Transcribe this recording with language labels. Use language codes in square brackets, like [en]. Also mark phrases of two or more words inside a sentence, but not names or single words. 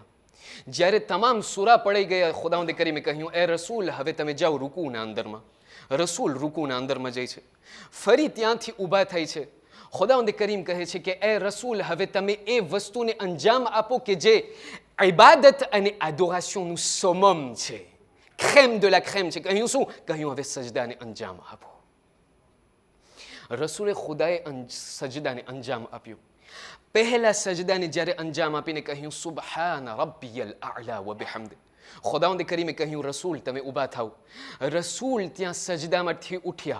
[gu] જ્યારે તમામ સૂરા પડી ગયા, ખુદાવંદે કરીમે કહ્યું એ રસૂલ, હવે તમે જાઓ રૂકુના અંદરમાં. રસૂલ રૂકુના અંદરમાં જાય છે, ફરી ત્યાંથી ઊભા થાય છે. ખુદાવંદે કરીમ કહે છે કે એ રસૂલ, હવે તમે એ વસ્તુને અંજામ આપો કે જે ઇબાદત અને એડોરેશનનું સમમ છે, [fr] crème de la crème છે. કહ્યું શું? [gu] કહ્યું હવે સજદાને અંજામ આપો. રસૂલે ખુદાએ સજદાને અંજામ આપ્યું. પહેલા સજદાને જ્યારે અંજામ આપીને કહ્યું [ar] سبحان ربي الأعلى وبحمده. [gu] ખુદાવંદે કરીમે કહ્યું રસૂલ તમે ઊભા થાઓ. રસૂલ ત્યાં સજદામાંથી ઉઠ્યા.